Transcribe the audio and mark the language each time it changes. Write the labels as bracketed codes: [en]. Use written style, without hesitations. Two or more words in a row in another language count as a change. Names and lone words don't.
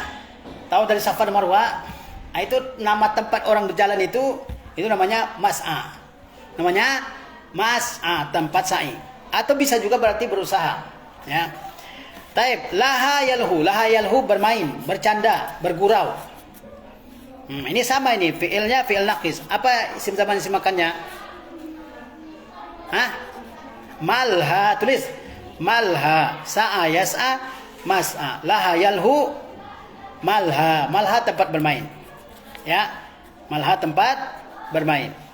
[id] Tahu dari Safa dan Marwah? Itu nama tempat orang berjalan itu namanya mas'a. Namanya mas'a, tempat sa'i. Atau bisa juga berarti berusaha, ya. Taib, [ar] laha yalhu [id] bermain, bercanda, bergurau. Ini sama, ini fiilnya [ar] fiil naqis. [id] Apa isim zaman isim makannya? Malha, tulis malha, [ar] sa'a yas'a, mas'a. Laha yalhu, [id] malha tempat bermain, ya. Malha tempat bermain.